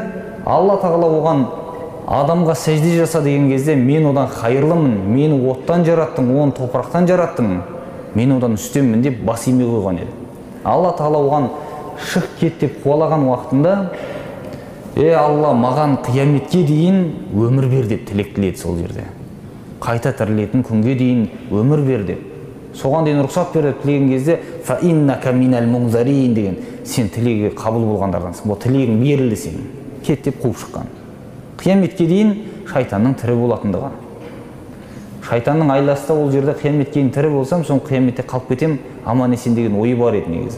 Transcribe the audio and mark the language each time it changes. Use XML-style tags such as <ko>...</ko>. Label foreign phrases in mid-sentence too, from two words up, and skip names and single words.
<kk>Алла Тағала оған адамға сәжде жаса деген кезде: «Мен одан хайырлымын, мені оттан жараттың, оны топырақтан жараттың, мен одан үстеммін» деп бас имей қойған еді. Алла Тағала оған шық кет деп қуалаған уақытында: Алла, маған қияметке дейін өмір бер деп тілек тіледі сол жерде. Қайта тірілетін күнге дейін өмір бер деп. Соған дейін рұқсат бер деп тілеген кезде:</kk> <ar>«فإنك من المنظرين»</ar> <kk>деген, сен тілегі қабыл болғандардансың. Бұл тілегің берілді сен. Кет деп қуып шыққан. Қияметке дейін шайтанның тірі болатындығы. Шайтанның айласы ол жерде қияметке дейін тірі болсам, соң қияметте қалып кетем, аман есен деген ойы бар еді негізі.</kk>